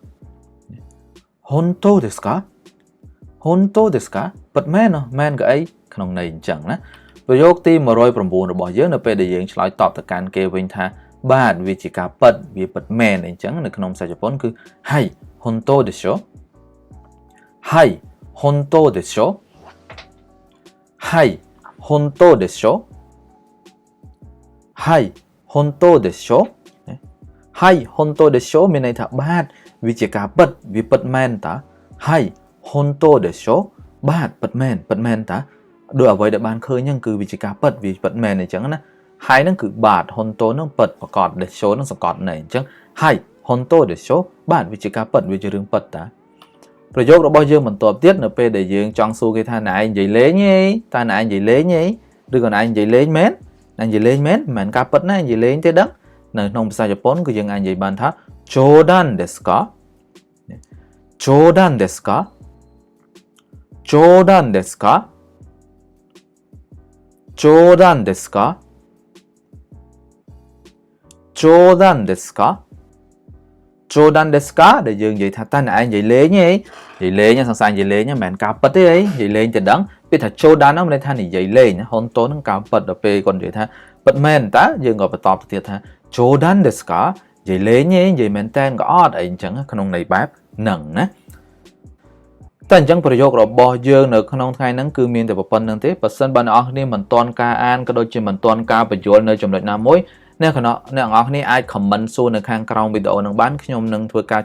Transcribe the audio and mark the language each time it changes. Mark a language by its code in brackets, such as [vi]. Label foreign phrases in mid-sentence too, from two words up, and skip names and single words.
[ja] 本当ですか 本当ですか [km] ពិតមែនមែនក៏អីក្នុងន័យអញ្ចឹងណាប្រយោគទី109របស់យើងនៅពេលដែលយើងឆ្លើយតបទៅកាន់គេវិញថាបាទវាជាការពិតវាពិតមែនអញ្ចឹងនៅក្នុងភាសាជប៉ុនគឺ [ja] はい本当でしょはい本当でしょはい本当でしょはい本当でしょはい本当でしょ [km] មានន័យថាបាទវាជាការពិតវាពិតមែនតា [ja] はい本当でしょ [km] បាទ ពិតមែនតាដោយអ្វីដែលបានឃើញហ្នឹងគឺវាជាការពិតវាពិតមែនអញ្ចឹងណាហើយហ្នឹងគឺបាទហុនតូហ្នឹងពិតប្រក បដែល show ហ្នឹងសង្កត់ន័យអញ្ចឹងហើយហុនតូដែល show បាទវាជាការពិតវាជារឿងពិតតាប្រយោគរបស់យើងបន្ទាប់ទៀតនៅពេលដែលយើងចង់សួរគេថាណែឯងនិយាយលេងទេតើណែឯងនិយាយលេងទេឬក៏ណែឯងនិយាយលេងមែនណែនិយាយលេងមែនមិនមែនការពិតណានិយាយលេងទេដឹងនៅក្នុងភាសាជប៉ុនគឺយើងអាចនិយាយបានថា [ja] 冗談ですか冗談ですか冗談ですか冗談ですか冗談ですか冗談ですか [km] ដែលយើងនិយាយថាតើឯងនិយាយលេងទេនិយាយលេងសង្ស័យនិយាយលេងមិនមែនការពិតទេអីនិយាយលេងទៅដឹងពាក្យថា冗談ហ្នឹងមានន័យថានិយាយលេងហុនតូនហ្នឹងការពិតដល់ពេលគាត់និយាយថាពិតមែនតើយើងក៏បន្តទៅទៀតថា [ja] 冗談ですか [km] និយាយលេងទេនិយាយមែនតើក៏អត់អីអ ញ្ចឹងក្នុងន័យបែបហ្នឹងណាតែអញ្ចឹងប្រយោគរបស់យើងនៅក្នុងថ្ងៃហ្នឹងគឺមានតែប៉ុណ្្នឹងទេបើសិនបើអ្នកនរគ្នាមិនទាន់ការអានក៏ដូចជាមិនទាន់ការបញ្យល់នៅចំណុចណាមួយអ្នកនរគ្នាអាច comment សួរនៅខាងក្រោមវីដេអូនឹងបានខ្ញុំនឹងធ្វើការ